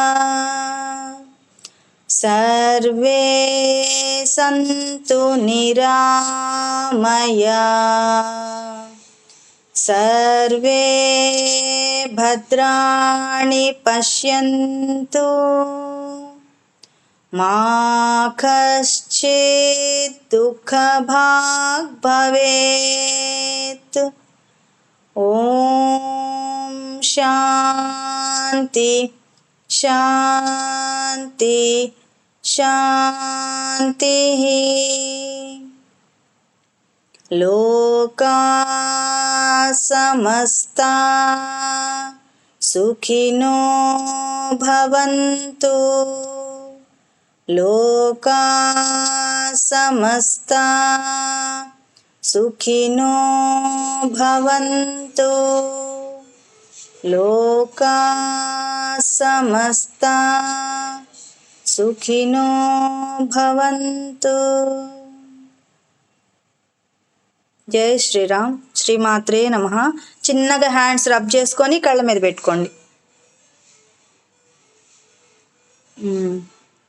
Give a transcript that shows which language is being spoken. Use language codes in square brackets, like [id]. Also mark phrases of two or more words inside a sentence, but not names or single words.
[sa] సర్వే సంతు నిరామయా, సర్వే భద్రాణి పశ్యంతు, మా కశ్చిత్ దుఃఖభాగ్ భవేత్. ఓం శాంతి శాంతి శాంతి. లోకా సమస్తా సుఖినో భవంతు, లోకా సమస్తా సుఖినో భవంతు, లోకా సమస్తా సుఖినో భవంతు. [hi] జై శ్రీరామ్. [sa] శ్రీమాత్రే నమః. [te] చిన్నగా [en] hands rub [te] చేసుకొని కళ్ళ మీద పెట్టుకోండి.